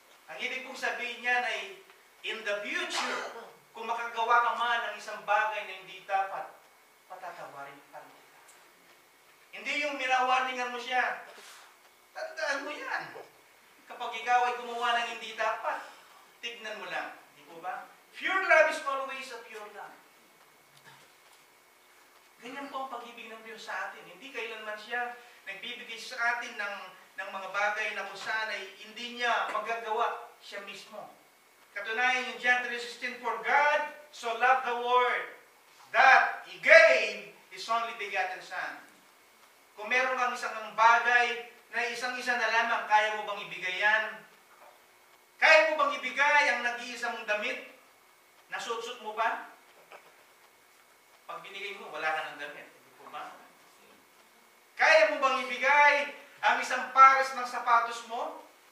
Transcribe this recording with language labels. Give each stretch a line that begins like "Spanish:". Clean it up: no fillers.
Filipino: Ang ibig kong sabihin niyan ay,
English: in the future,
Filipino: kung makagawa ka man ng isang bagay na hindi dapat, patatawarin pa rin. Hindi yung minawarningan mo siya. Tandaan mo yan. Kapag ikaw ay gumawa ng hindi dapat, tignan mo lang. Di po ba?
English: Pure love is always a pure love.
Filipino: Ganyan po ang pag-ibig ng Diyos sa atin. Hindi kailanman siya nagbibigay sa atin ng mga bagay na kung saan ay hindi niya magagawa siya mismo. Katunayan yung John 3:16,
English: For God so loved the world that He gave His only begotten Son.
Filipino: Kung meron kang isang bagay na isang-isa na lamang, kaya mo bang ibigay yan? Kaya mo bang ibigay ang nag-iisa mong damit? Nasuot-suot mo ba? Pag binigay mo, wala ka ng damit. Hindi po ba? Kaya mo bang ibigay ang isang pares ng sapatos mo?